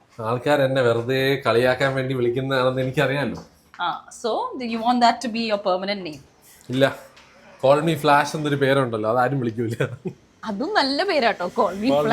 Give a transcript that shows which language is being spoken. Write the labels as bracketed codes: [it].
[ml] ആൾക്കാർ എന്നെ വെറുതെ കളിയാക്കാൻ വേണ്ടി വിളിക്കുന്നതാണെന്ന് എനിക്കറിയാമല്ലോ. [en] So you want that to be your permanent name? [ml] ഇല്ല, [en] call me flash [ml] എന്നൊരു പേരുണ്ടല്ലോ, അതാരും വിളിക്കൂല. അതും നല്ല പേരാട്ടോ, [en] call me flash.